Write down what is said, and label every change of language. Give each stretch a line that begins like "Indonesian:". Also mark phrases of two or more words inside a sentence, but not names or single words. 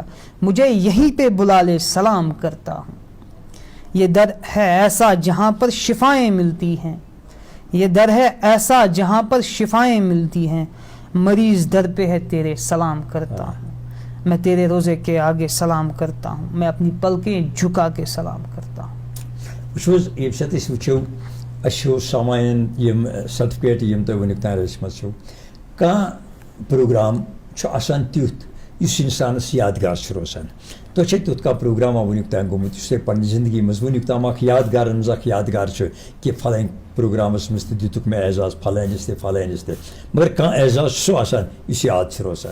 Urdu: مجھے یہیں پہ بلا لے سلام کرتا ہوں. یہ در ہے ایسا جہاں پر شفائیں ملتی ہیں. یہ در ہے ایسا جہاں پر شفائیں ملتی ہیں. مریض در پہ ہے تیرے سلام کرتا ہوں. میں تیرے روزے کے آگے سلام کرتا ہوں. میں اپنی پلکیں جھکا کے سلام کرتا ہوں.
Kashmiri: وٕچھو حظ ییٚمہِ ساتہٕ أسۍ وٕچھو اَسہِ چھُ سامعیٖن یِم سرٹِفکیٹ یِم تۄہہِ وٕنیُک تانۍ رٔچھمٕژ چھُو کانٛہہ پروگرام چھُ آسان تیُتھ یُس اِنسانَس یادگار چھُ روزان. تۄہہِ چھا تیُتھ کانٛہہ پروگراما وٕنیُک تانۍ گوٚمُت یُس تۄہہِ پنٛنہِ زندگی منٛز وٕنیُک تام اکھ یادگارن منٛز اکھ یادگار چھُ کہِ فلٲنۍ پروگرامس منٛز تہِ دِتُکھ مےٚ اعزاز فلٲنِس تہِ فلٲنِس تہِ مگر کانٛہہ اعزاز چھُ سُہ آسان یُس یاد چھُ روزان.